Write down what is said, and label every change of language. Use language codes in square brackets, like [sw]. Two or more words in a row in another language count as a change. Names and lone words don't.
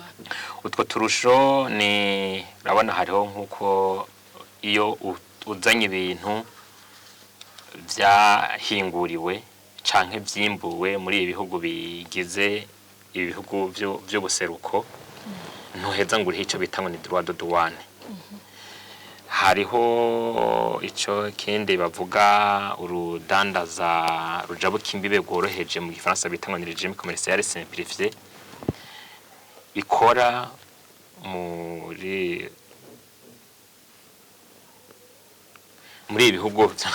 [rn] utwo turusho ni urabona hariho nk'uko iyo uzanye ibintu vyahinguriwe canke vyimbuwe muri ibihugu bigize ibihugu by'ubuseruko ntuheza ngo uriho ico bita ngo ni [fr] droit de douane. [rn] Hariho ico kindi bavuga urudandaza rujabuka imbibe gworoheje mu gifaransa bita ngo ni [fr] régime commercial simplifié [rn] bikora muri ibihugu